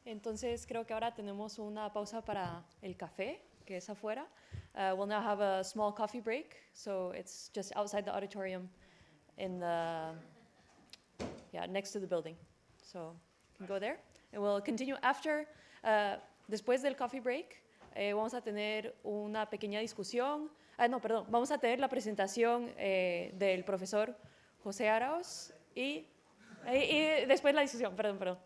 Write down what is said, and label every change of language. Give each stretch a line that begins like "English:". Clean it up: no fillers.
Spanish: Entonces creo que ahora tenemos una pausa para el café, que es afuera.
English: We'll now have a small coffee break, so it's just outside the auditorium in the, next to the building. So you can go there. And we'll continue after,
Spanish: después del coffee break, vamos a tener una pequeña discusión. Vamos a tener la presentación del profesor José Araos y después la discusión, perdón.